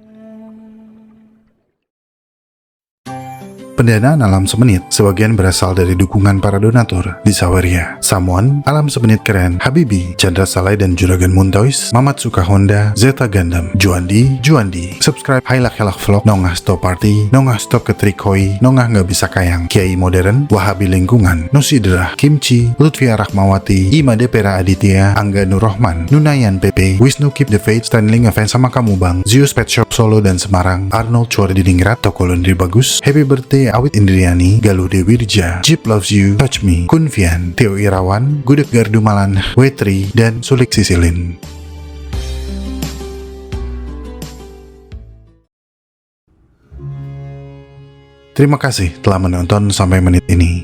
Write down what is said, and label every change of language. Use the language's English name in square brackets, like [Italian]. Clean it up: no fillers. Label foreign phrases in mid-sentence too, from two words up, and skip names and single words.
[Indonesian] Pendanaan Alam Semenit sebagian berasal dari dukungan para donatur di Saweria, Samuan, Alam Semenit Keren, Habibi, Chandra Salai dan Juragan Muntois, Mamatsuka Honda, Zeta Gundam, Juandi, Subscribe Hailak Helak Vlog, Nongah Stop Party, Nongah Stop Ketrikoi, Nongah Nggak Bisa Kayang, Kiai Modern, Wahabi Lingkungan, Nusidrah, Kimchi, Lutfia Rahmawati, Imade Pera Aditya, Angga Nurrohman, Nunayan PP, Wisnu Keep the Faith, Stanley Ngefans sama kamu bang, Zeus Pet Shop Solo dan Semarang, Arnold Chua di Ningrat, Toko Laundry Bagus, [English] Happy Birthday [Indonesian] Awit Indriani, Galuh Dewirja, Jeep Loves You, Touch Me, Kunfian, Theo Irawan, Gudeg Gardumalan, Wetri, dan Sulik Sisilin. Terima kasih telah menonton sampai menit ini.